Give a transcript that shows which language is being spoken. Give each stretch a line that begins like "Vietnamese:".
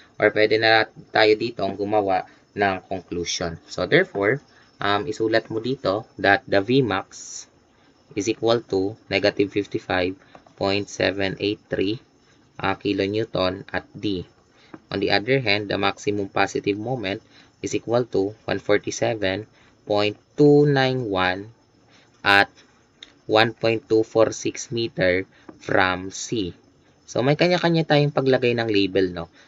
Filipino: Or pwede na tayo dito gumawa ng conclusion.
English: So, therefore,
Filipino: isulat mo dito
English: that the Vmax is equal to negative 55.783 kilonewton at D. On the other hand, the maximum positive moment is equal to 147.291 at 1.246 meter from C.
Filipino: So, may kanya-kanya tayong paglagay ng label, no?